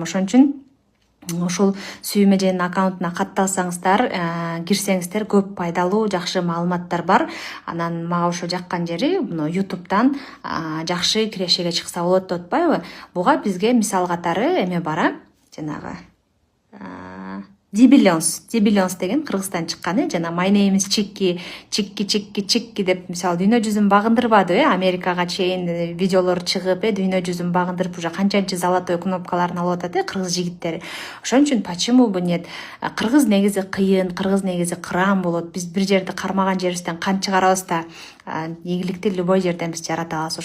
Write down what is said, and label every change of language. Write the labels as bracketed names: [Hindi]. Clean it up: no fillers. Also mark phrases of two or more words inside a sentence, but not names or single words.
[Kyrgyz] Ошон үчүн ушул сүйүм эженин аккаунтуна катталсаңыздар, кирсеңиздер, көп пайдалуу, жакшы маалыматтар бар. Анан мага ошо жаккан жери муну ютубтан жакшы кирешеге чыкса болот деп атпайбы? Буга бизге мисал катары эме бар, жанагы Дибиллионс деген Кыргызстан чыккан, жана My name is Чикки деп мисалы дүйнө жүзүн багындырбады, Америкага чейин видеолор чыгып, дүйнө жүзүн багындырып, уже канчанчы золотой кнопкаларын алып атат, кыргыз жигиттери. Ошон үчүн [Russian] почему бы нет? [Kyrgyz] Кыргыз негизи кыйын, кыргыз негизи кыраан болот. Биз бир жерди кармаган жерибизден кан чыгарабыз да, ийгиликти любой жерден биз жарата алабыз.